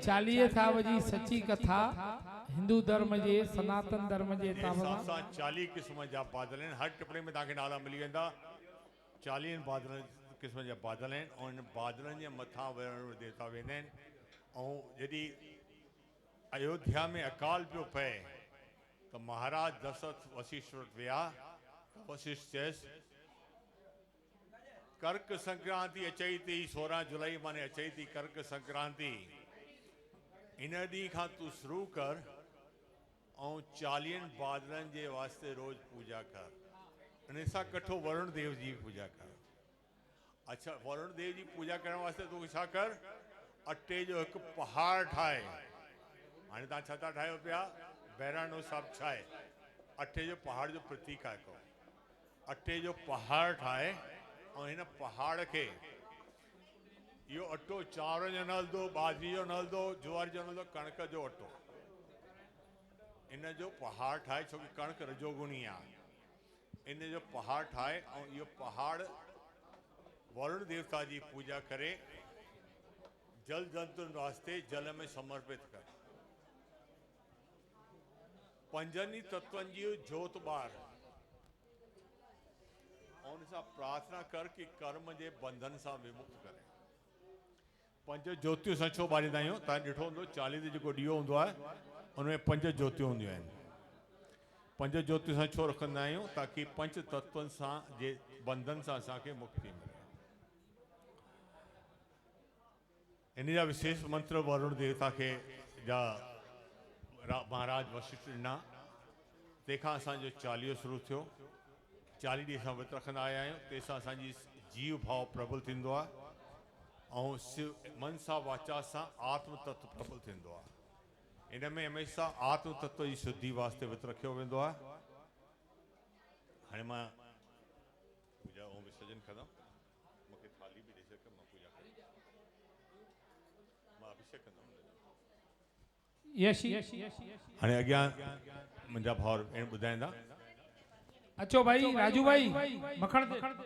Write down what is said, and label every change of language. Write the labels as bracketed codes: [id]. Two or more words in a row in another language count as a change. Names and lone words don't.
[sd] चालीहे साहब जी सची कथा हिंदू धर्म जे सनातन धर्म जे हिसाब सां 40 क़िस्म जा बादल आहिनि। हर टिपणे में तव्हांखे नाला मिली वेंदा। 40 बादल क़िस्म जा बादल आहिनि ऐं इन बादलनि जे मथां वरुण देवता वेंदा आहिनि। ऐं जॾहिं अयोध्या में अकाल पियो पए तो महाराज दशरथ वशिष्ठ वटि विया। वशिष्ठ चयसि कर्क संक्रांति अचई थी, 16 जुलाई माने अचई थी कर्क संक्रांति। इन ॾींहं खां तूं शुरू कर ऐं 40 बादलनि जे वास्ते रोज़ पूजा कर। इन सां कठो वरुण देव जी पूजा कर। अच्छा वरुण देव जी पूजा करण वास्ते तूं छा कर अटे जो एक पहाड़ ठाहे हाणे तव्हां छा था ठाहियो पिया बहिराणो साहिबु छा आहे अटे जो पहाड़ जो प्रतीक आहे को अटे जो पहाड़ ठाहे ऐं हिन पहाड़ खे इहो अटो चांवर जो न हलंदो बाजरी जो न हलंदो ज्वार जो न हलंदो कणिक जो अटो इन जो पहाड़ ठाहे छोकी कणिक रजोगुणी आहे इन जो पहाड़ ठाहे ऐं इहो पहाड़ वरुण देवता जी पूजा करे जल जंतुनि वास्ते जल में समर्पित कर पंजनि तत्वनि जी जोत ॿार ऐं उन सां प्रार्थना कर कि कर्म जे बंधन सां विमुक्त करे पंज ज्योतियूं असां छो ॿारींदा आहियूं तव्हां ॾिठो हूंदो चालीहे ते जेको ॾीओ हूंदो आहे उनमें पंज ज्योतियूं हूंदियूं आहिनि पंज ज्योतियूं असां छो रखंदा आहियूं ताकि पंच तत्वनि सां जे बंधन सां असांखे मुक्ति मिले इन जा विशेष मंत्र वरुण देवता खे जा महाराज वशिष्ठ ॾिना तंहिंखां असांजो चालीहो शुरू थियो 40 ॾींहं असां विर्त रखंदा आया आहियूं तंहिंसां असांजी जीव भाव प्रबल थींदो आहे ऐं मन सां वाचा सां आत्म तत्व प्रबल थींदो आहे इन में हमेशह आत्म तत्व जी शुद्धि वास्ते विर्त रखियो वेंदो आहे हाणे मां पूजा ऐं विसर्जन कंदुमि मूंखे थाली बि ॾेई सघे मां पूजा कंदुमि मां अभिषेक कंदुमि यशी हाणे अॻियां मुंहिंजा भाउर भेण ॿुधाईंदा अचो भाई राजू भाई मखण दे